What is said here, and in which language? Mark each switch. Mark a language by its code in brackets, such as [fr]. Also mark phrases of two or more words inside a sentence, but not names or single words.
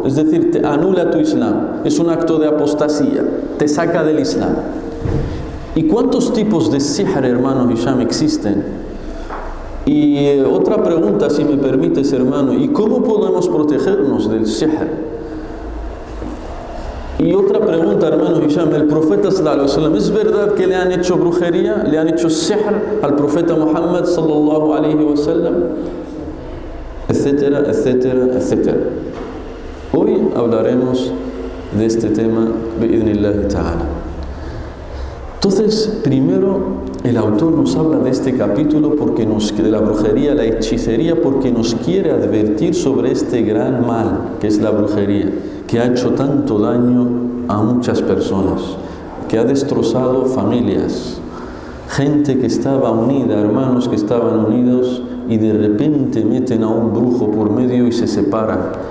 [es] Es decir, te anula tu islam. Es un acto de apostasía, te saca del islam. ¿Y cuántos tipos de sihr, hermano Hisham, existen? Y otra pregunta, si me permites, hermano, ¿y cómo podemos protegernos del sihr? Y otra pregunta, hermano Hisham, el profeta [ar] صلى الله عليه وسلم, [es] ¿es verdad que le han hecho brujería, le han hecho sihr al profeta Muhammad [ar] صلى الله عليه وسلم? [es] Etcétera, etcétera, etcétera. Hoy hablaremos de este tema, [ar] بإذن الله تعالى. [es] Entonces, primero, el autor nos habla de este capítulo de la brujería, la hechicería, porque nos quiere advertir sobre este gran mal que es la brujería, que ha hecho tanto daño a muchas personas, que ha destrozado familias, gente que estaba unida, hermanos que estaban unidos y de repente meten a un brujo por medio y se separan.